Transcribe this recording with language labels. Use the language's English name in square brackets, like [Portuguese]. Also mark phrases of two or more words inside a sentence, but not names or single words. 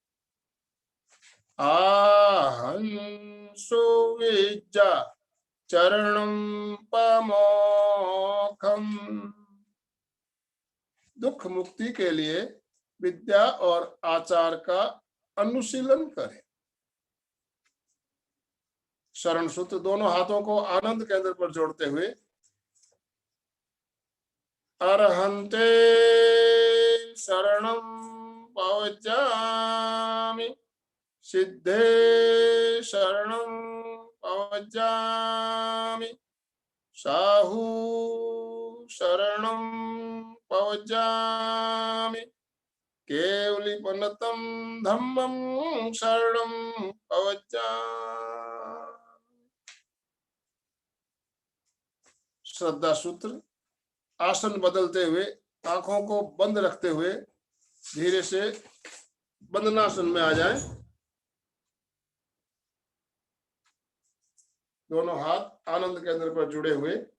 [Prakrit languages] आहं सुविज्जा चरणं पमोखम। [Hindi] दुख मुक्ति के लिए विद्या और आचार का अनुशीलन करें। शरण सूत्र, दोनों हाथों को आनंद केंद्र पर जोड़ते हुए [Prakrit languages] अरहंते शरणं पवज्जामि, सिद्धे शरणं पवज्जामि, साहू शरणं पवज्जामि, केवलिपनतं धम्मं शरणं पवज्जामि। [Hindi] श्रद्धा सूत्र, आसन बदलते हुए आंखों को बंद रखते हुए धीरे से बंदनासन में आ जाएं। दोनों हाथ आनंद केंद्र पर जुड़े हुए।